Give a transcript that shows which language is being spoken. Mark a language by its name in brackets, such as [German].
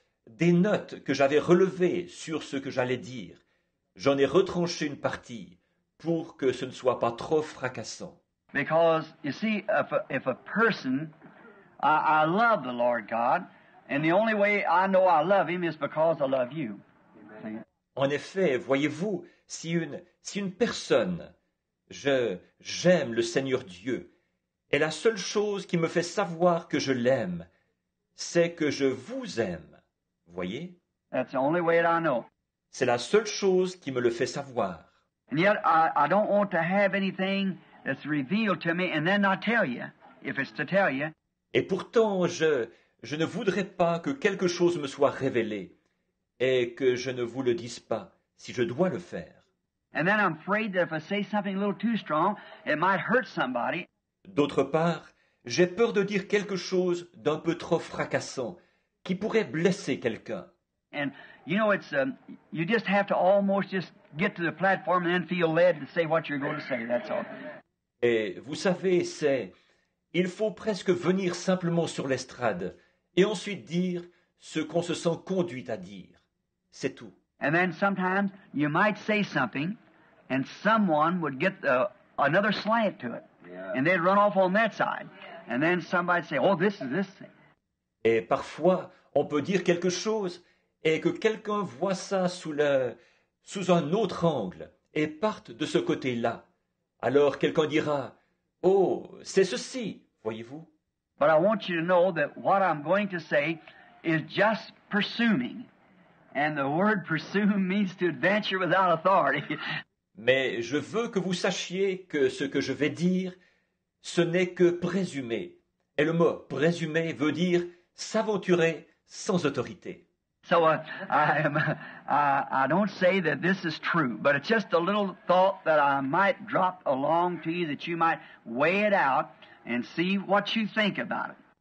[French] Des notes que j'avais relevées sur ce que j'allais dire, j'en ai retranché une partie pour que ce ne soit pas trop fracassant. [English] Because, you see, if a person, I love the Lord God, and the only way I know I love Him is because I love you. [French] En effet, voyez-vous, si une personne, j'aime le Seigneur Dieu, et la seule chose qui me fait savoir que je l'aime, c'est que je vous aime. Voyez? [English] That's the only way that I know. [French] C'est la seule chose qui me le fait savoir. [English] And yet I don't want to have anything that's revealed to me and then not tell you, if it's to tell you. [French] Et pourtant, je ne voudrais pas que quelque chose me soit révélé et que je ne vous le dise pas, si je dois le faire. [English] And then I'm afraid that if I say something a little too strong, it might hurt somebody. [French] D'autre part, j'ai peur de dire quelque chose d'un peu trop fracassant qui pourrait blesser quelqu'un. [English] And you know, it's you just have to almost just get to the platform and then feel led to say what you're going to say. That's all. [French] Et vous savez, il faut presque venir simplement sur l'estrade et ensuite dire ce qu'on se sent conduit à dire. C'est tout. [English] And then sometimes you might say something, and someone would get another slant to it, and they'd run off on that side, and then somebody'd say, "Oh, this is this thing." [French] Et parfois, on peut dire quelque chose et que quelqu'un voit ça sous un autre angle et parte de ce côté-là. Alors quelqu'un dira, « Oh, c'est ceci, voyez-vous. » [English] But I want you to know that what I'm going to say is just presuming. And the word presume means to adventure without authority. [French] Mais je veux que vous sachiez que ce que je vais dire, ce n'est que présumer. Et le mot présumer veut dire s'aventurer sans autorité. [English] So I don't say that this is true, but it's just a little thought that I might drop along to you that you might weigh it out and see what you think about it.